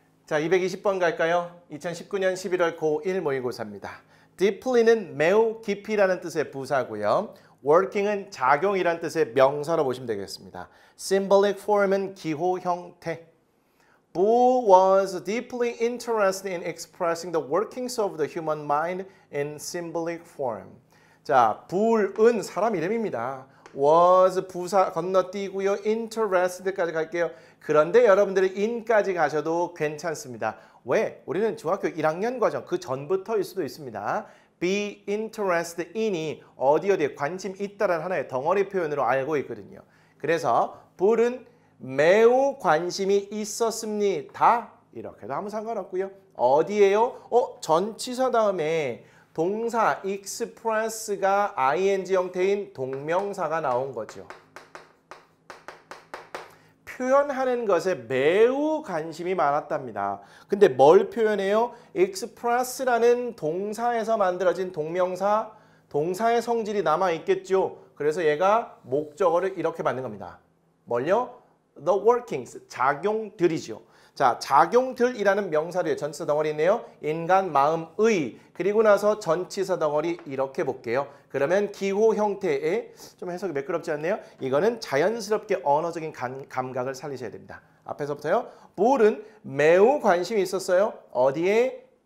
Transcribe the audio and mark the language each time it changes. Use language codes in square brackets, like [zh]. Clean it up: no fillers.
[ko] 자, 220번 갈까요? 2019년 11월 고1 모의고사입니다. deeply는 매우 깊이라는 뜻의 부사고요. working은 작용이라는 뜻의 명사로 보시면 되겠습니다. symbolic form은 기호 형태. [en] Bull was deeply interested in expressing the workings of the human mind in symbolic form. [ko] 자, Bull은 사람 이름입니다. was 부사 건너뛰고요. interested까지 갈게요. 그런데 여러분들이 in까지 가셔도 괜찮습니다. 왜? 우리는 중학교 1학년 과정 그 전부터일 수도 있습니다. [en] be interested in [ko] 이 어디에 관심 있다라는 하나의 덩어리 표현으로 알고 있거든요. 그래서 Bull은 매우 관심이 있었습니다. 이렇게도 아무 상관없고요. 어디에요? 전치사 다음에 동사 express가 ing 형태인 동명사가 나온 거죠. 표현하는 것에 매우 관심이 많았답니다. 근데 뭘 표현해요? express라는 동사에서 만들어진 동명사, 동사의 성질이 남아있겠죠. 그래서 얘가 목적어를 이렇게 만든 겁니다. 뭘요? [en] The workings, [ko] 작용들이죠. 자, 작용들이라는 명사 뒤에 전치사 덩어리 있네요. 인간 마음의, 그리고 나서 전치사 덩어리 이렇게 볼게요. 그러면 기호 형태의, 좀 해석이 매끄럽지 않네요. 이거는 자연스럽게 언어적인 감각을 살리셔야 됩니다. 앞에서부터요. Bull은 매우 관심이 있었어요. 어디에?